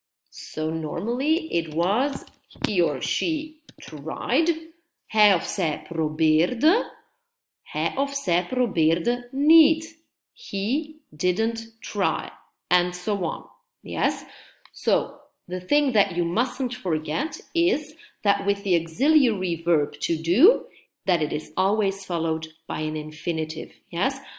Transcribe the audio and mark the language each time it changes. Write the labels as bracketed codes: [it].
[en] So normally it was he or she tried. [nl] Hij of zij probeerde. Hij of zij probeerde niet. [en] He didn't try. And so on. Yes? So the thing that you mustn't forget is that with the auxiliary verb to do, that it is always followed by an infinitive. Yes?